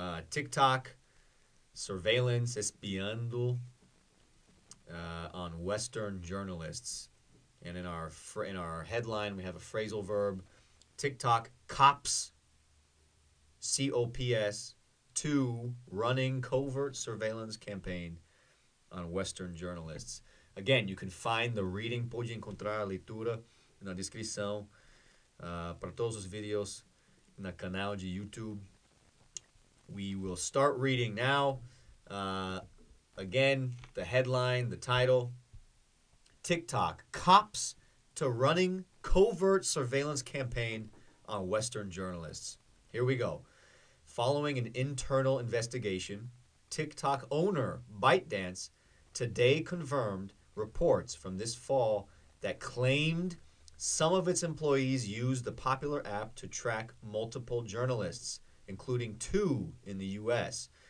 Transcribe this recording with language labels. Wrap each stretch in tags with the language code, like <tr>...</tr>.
<en>TikTok surveillance espiando on Western journalists. And in our headline, we have a phrasal verb. TikTok cops, COPS, to running covert surveillance campaign on Western journalists. Again, you can find the reading,</en> <pt>pode encontrar a leitura na descrição para todos os vídeos no canal de YouTube.</pt> <en>We will start reading now. Again, the headline, the title, TikTok cops to running covert surveillance campaign on Western journalists. Here we go. Following an internal investigation, TikTok owner ByteDance today confirmed reports from this fall that claimed some of its employees used the popular app to track multiple journalists, including 2 in the U.S.</en>